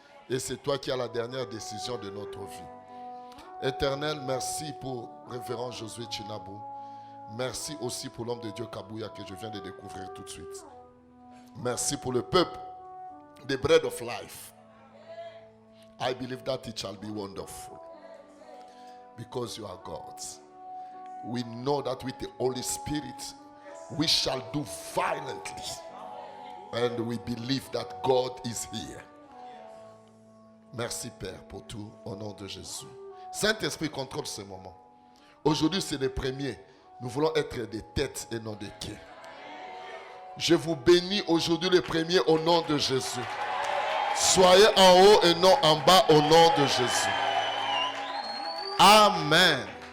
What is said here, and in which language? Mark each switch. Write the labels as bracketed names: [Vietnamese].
[French] Et c'est toi qui as la dernière décision de notre vie. Éternel, merci pour révérend Josué Chinabou. Merci aussi pour l'homme de Dieu Kabouya que je viens de découvrir tout de suite. Merci pour le peuple des Bread of Life. [English] I believe that it shall be wonderful. Because you are God. We know that with the Holy Spirit, we shall do violently. And we believe that God is here. [French] Merci Père pour tout, au nom de Jésus. Saint-Esprit contrôle ce moment. Aujourd'hui c'est le premier. Nous voulons être des têtes et non des quais. Je vous bénis aujourd'hui le premier au nom de Jésus. Soyez en haut et non en bas au nom de Jésus. Amen.